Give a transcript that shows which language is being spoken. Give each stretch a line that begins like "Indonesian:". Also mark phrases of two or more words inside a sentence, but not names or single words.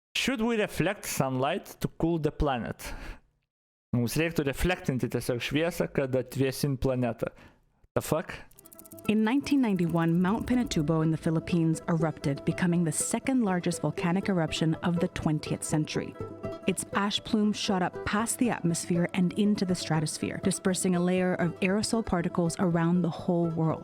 English: Should we reflect sunlight to cool the planet?
Lithuanian: Mums reiktų reflektinti tiesiog šviesą, kad atvėsint planetą.
English: The fuck? In 1991, Mount Pinatubo in the Philippines erupted, becoming the second largest volcanic eruption of the 20th century. Its ash plume shot up past the atmosphere and into the stratosphere, dispersing a layer of aerosol particles around the whole world.